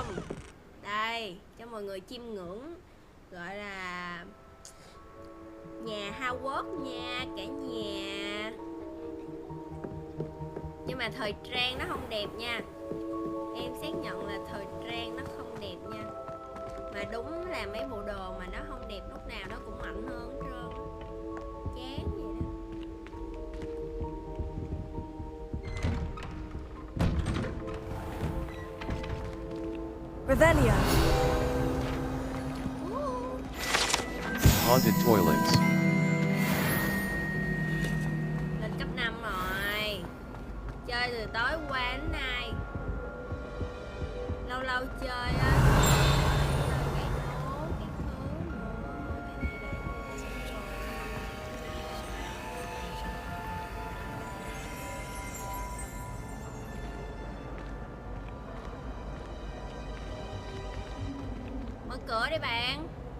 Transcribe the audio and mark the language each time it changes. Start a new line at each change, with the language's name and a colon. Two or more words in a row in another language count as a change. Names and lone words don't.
Vietnamese: Đây, cho mọi người chiêm ngưỡng, gọi là nhà Hogwarts nha cả nhà. Nhưng mà thời trang nó không đẹp nha. Em xác nhận là thời trang nó không đẹp nha. Mà đúng là mấy bộ đồ mà nó không đẹp lúc nào nó cũng mạnh hơn hết trơn. Chán vậy đó. Revelio.
English: Haunted toilets.
Vietnamese: Lên cấp 5 rồi. Chơi từ tối qua đến nay. Lâu lâu chơi á. Cái nốt, cái thứ nữa. Cái này đây. Mở cửa đi bạn.